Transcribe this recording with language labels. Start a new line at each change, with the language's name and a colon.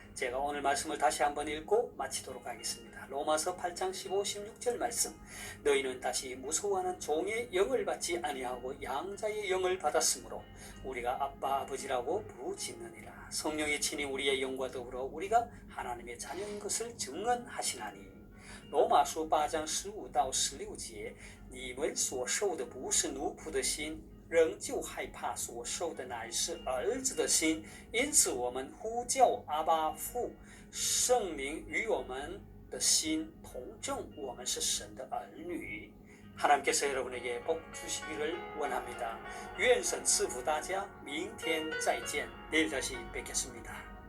Korean: 제가 오늘 말씀을 다시 한번 읽고 마치도록 하겠습니다. 로마서 8장 15, 16절 말씀. 너희는 다시 무서워하는 종의 영을 받지 아니하고 양자의 영을 받았으므로 우리가 아빠 아버지라고 부르짖느니라. 성령이 친히 우리의 영과 더불어 우리가 하나님의 자녀인 것을 증언하시나니
Chinese: 罗马书8章15到16节，你们所受的不是奴仆的心，仍旧害怕，所受的乃是儿子的心。因此我们呼叫阿爸父，圣灵与我们的心同证，我们是神的儿女。
Korean: 하나님께서 여러분에게 복 주시기를 원합니다. 유엔선
Chinese: 赐福大家，明天再见，
Korean: 내일 다시 뵙겠습니다.